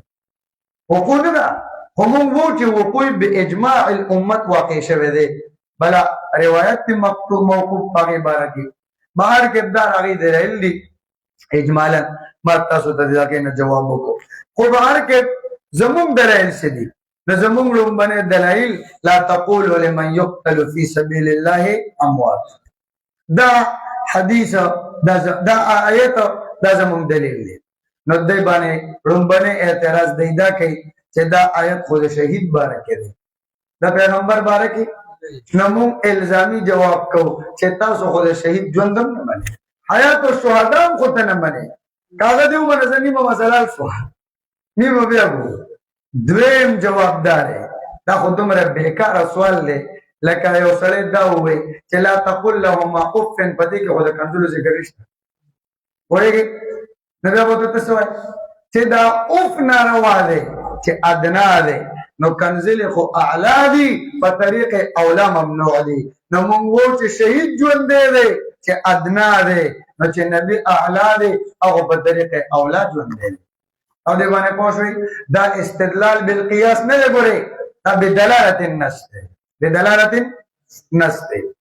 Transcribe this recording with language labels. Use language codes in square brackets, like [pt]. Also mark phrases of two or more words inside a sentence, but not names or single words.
[ps] وقوع نه ده خو مونږ وو چې وقوع [ar] باجماع الامت [ps] واقع شوی دی. بله روایت دی مکتوب موقوف په هغې باره کې بهر کې دا هغې دلایل دي اجمالا. ما تاسو ته د هغې نه جواب وکړو. خو بهر کې زمونږ دلایل څه دي؟ د زمونږ لومبنی دلایل [ar] لا تقولوا لمن يقتل في سبيل الله اموات. [ps] دا حدیث دا آیت دا زمونږ دلیل دی. نو دی باندې لومبنی اعتراض دی دا کوي چې دا آیت خو د شهید باره کې دی، د پیغمبر باره کې نمون الزامی جواب کو چې تاسو خو د شهید ژوندم نه منئ [ar] حیات الشهدا [ps] هم خو ته نه منئ کاغه دې ومنه زه نیمه مسله شوه نیمه بیا ګورو دویم جوابدار دا خو دومره بېکاره سوال دی لکه یو سړی دا ووایي چې [ar] لا تقل لهما اف [ps] په دې کې خو د کنځلو ذکر نشته پوهېږې نو بیا به ورته څه وایي چې دا اف ناروا دی چې ادنا دی نو کنزل خو اعلا دی په [ar] طریق اولا [ps] ممنوع دی نو مونږ وو چې شهید ژوند دی چې ادنا دی نو چې نبی اعلا دی هغه په [ar] طریق اولا [ps] ژوند دی او دې باندې پوه شوئ دا [ar] استدلال بالقیاس [ps] نه دی ګورئ دا [ar] بدلالت النص [ps] دی [ar] بدلالت النص [ps] دی